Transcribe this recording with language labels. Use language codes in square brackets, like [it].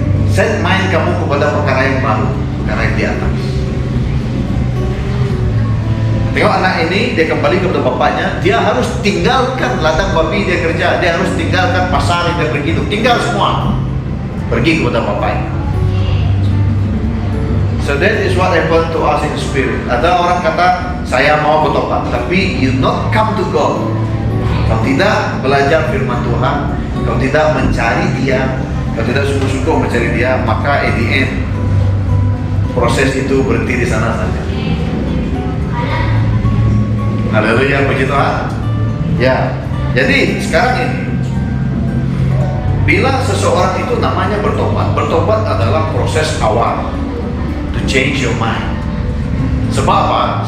[ms] Set mind kamu kepada perkara yang baru, perkara yang di atas. Tengok anak ini, dia kembali kepada bapaknya. Dia harus tinggalkan ladang babi dia kerja. Dia harus tinggalkan pasar yang dia pergi itu. Tinggal semua, pergi kepada bapaknya. [en] So that is what happened to us in spirit. [ms] Ada orang kata, saya mau bertobat, tapi [en] you not come to God. [ms] Kau tidak belajar firman Tuhan, kau tidak mencari Dia, kau tidak sungguh-sungguh mencari Dia, maka [en] at the end [ms] proses itu berhenti di sana saja. Haleluya, puji Tuhan. Ya, jadi sekarang ini, bila seseorang itu namanya bertobat, bertobat adalah proses awal. [en] To change your mind. [ms] Sebab apa?